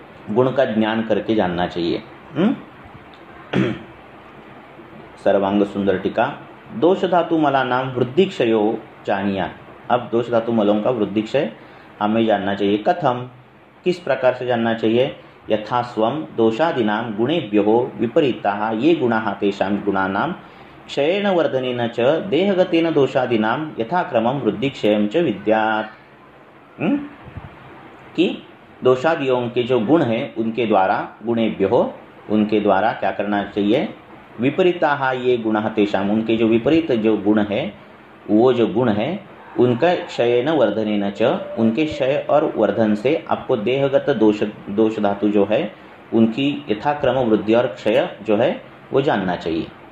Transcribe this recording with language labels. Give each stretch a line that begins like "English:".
Hindi: गुण का ज्ञान करके जानना चाहिए।
Sanskrit: सर्वांग सुंदर टीका। दोष धातु मला नाम वृद्धि क्षयो जानिया।
Hindi: अब दोष धातु मलों का वृद्धि क्षय हमें जानना चाहिए। कथम, किस प्रकार से जानना चाहिए?
Sanskrit: यथा स्वम दोषादीनां गुणेभ्यो विपरीताः ये गुणाः तेषां गुणानां क्षयेन वर्धनेन च देहगतेन दोषादीनां यथाक्रमं वृद्धिक्षयं च विद्यात्।
Hindi: कि दोषादियों के जो गुण हैं उनके द्वारा, गुणेभ्यो उनके द्वारा क्या करना चाहिए?
Sanskrit: विपरीताः ये गुणाः तेषां,
Hindi: उनके जो विपरीत जो गुण है, वो जो गुण है उनका
Sanskrit: क्षयेन वर्धनेन च,
Hindi: उनके क्षय और वर्धन से आपको देहगत दोष धातु जो है उनकी यथाक्रम वृद्धि और क्षय जो है वो जानना चाहिए।